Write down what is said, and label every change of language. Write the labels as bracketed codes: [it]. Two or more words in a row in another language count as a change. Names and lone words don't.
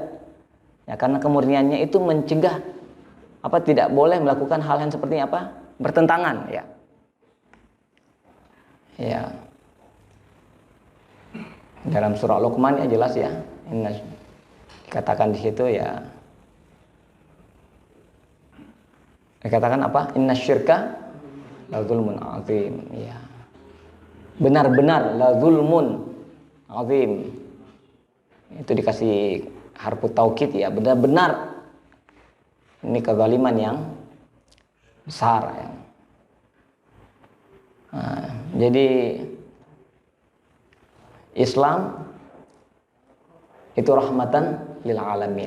[id] Ya, karena kemurniannya itu mencegah tidak boleh melakukan hal yang seperti apa? Bertentangan ya. Ya. Dalam surah Luqman ya jelas ya. Dikatakan di situ ya. Dikatakan apa? [ar] إن الشرك لظلم عظيم ya. [id] Benar-benar [ar] لظلم عظيم. [id] Itu dikasih [ar] حرف توكيد [id] ya, benar-benar ini kezaliman yang besar ya. Nah, jadi Islam itu [ar] رحمة للعالمين.